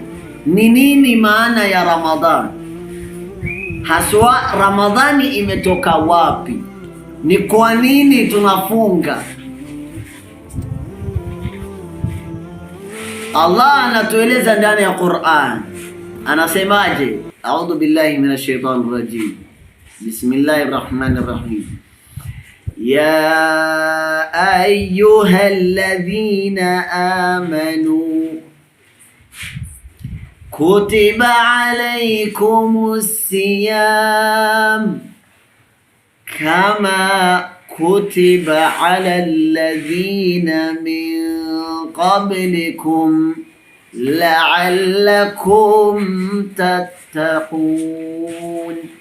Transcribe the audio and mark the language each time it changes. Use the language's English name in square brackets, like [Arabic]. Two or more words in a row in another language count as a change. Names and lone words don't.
[Swahili] Ni nini maana ya Ramadhani? Haswa Ramadhani imetoka wapi? Ni kwa nini tunafunga? Allah anatueleza ndani ya Qur'an. Anasemaje? [Arabic] أعوذ بالله من الشيطان الرجيم. بسم الله الرحمن الرحيم. يا أيها الذين آمنوا كتب عليكم الصيام كما كتب على الذين من قبلكم لعلكم تتقون